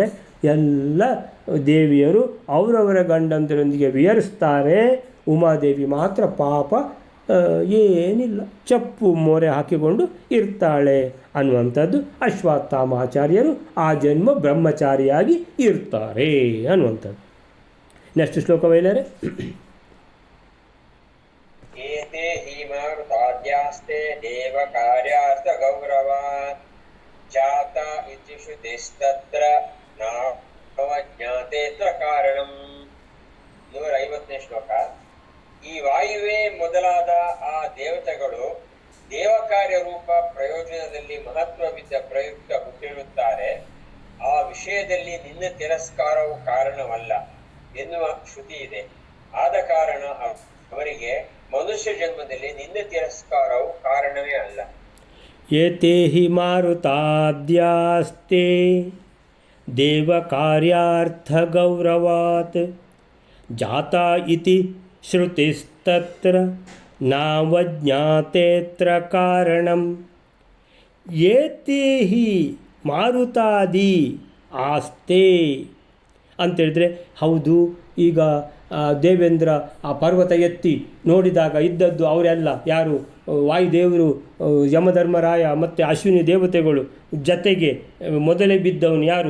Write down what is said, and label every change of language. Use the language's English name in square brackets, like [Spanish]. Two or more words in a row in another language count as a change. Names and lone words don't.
[Kannada] ಎಲ್ಲ ದೇವಿಯರು ಅವರವರ ಗಂಡಂದರೊಂದಿಗೆ ವಿಹರಿಸ್ತಾರೆ, ಉಮಾದೇವಿ ಮಾತ್ರ ಪಾಪ ಏನಿಲ್ಲ, ಚಪ್ಪು ಮೋರೆ ಹಾಕಿಕೊಂಡು ಇರ್ತಾಳೆ ಅನ್ನುವಂಥದ್ದು. ಅಶ್ವತ್ಥಾಮಾಚಾರ್ಯರು ಆ ಜನ್ಮ ಬ್ರಹ್ಮಚಾರಿಯಾಗಿ ಇರ್ತಾರೆ ಅನ್ನುವಂಥದ್ದು. ನೆಕ್ಸ್ಟ್ ಶ್ಲೋಕ ವೈಲರೆ. [Sanskrit] ಏತೆ ಹೀಮಾರುತಾದ್ಯಾಸ್ತೆ ದೇವ ಕಾರ್ಯಾರ್ಥ ಗೌರವ ಜಾತ ಇತಿ ಶ್ರುತಿಸ್ತತ್ರ ನಾವಜ್ಞಾತೇತ್ರ ಕಾರಣಂ. [Kannada] 150ನೇ ಶ್ಲೋಕ. ಈ ವಾಯುವೇ ಮೊದಲಾದ ಆ ದೇವತೆಗಳು ದೇವಕಾರ್ಯ ರೂಪ ಪ್ರಯೋಜನದಲ್ಲಿ ಮಹತ್ವವಿದ್ದ ಪ್ರಯುಕ್ತ ಹುಟ್ಟಿರುತ್ತಾರೆ. ಆ ವಿಷಯದಲ್ಲಿ ನಿನ್ನ ತಿರಸ್ಕಾರವು ಕಾರಣವಲ್ಲ ಎನ್ನುವ ಶ್ರುತಿ ಇದೆ. ಆದ ಕಾರಣ ಅವರಿಗೆ ಮನುಷ್ಯ ಜನ್ಮದಲ್ಲಿ ನಿನ್ನ ತಿರಸ್ಕಾರವು ಕಾರಣವೇ ಅಲ್ಲ. [Sanskrit] ಏತೆ ಹಿ ಮಾರುತಾದ್ಯಾಸ್ತೆ ದೇವಕಾರ್ಯಾರ್ಥ ಗೌರವಾತ್ ಜಾತಾ ಇತಿ ಶ್ರುತಿಸ್ತತ್ರ ನಾವಜ್ಞಾತೇತ್ರ ಕಾರಣಂ. ಏತೆ ಹಿ ಮಾರುತಾದಿ ಆಸ್ತೆ [Kannada] ಅಂತೇಳಿದರೆ, ಹೌದು, ಈಗ ದೇವೇಂದ್ರ ಆ ಪರ್ವತ ಎತ್ತಿ ನೋಡಿದಾಗ ಇದ್ದದ್ದು ಅವರೆಲ್ಲ ಯಾರು? ವಾಯುದೇವರು, ಯಮಧರ್ಮರಾಯ ಮತ್ತು ಅಶ್ವಿನಿ ದೇವತೆಗಳು, ಜತೆಗೆ ಮೊದಲೇ ಬಿದ್ದವನು ಯಾರು?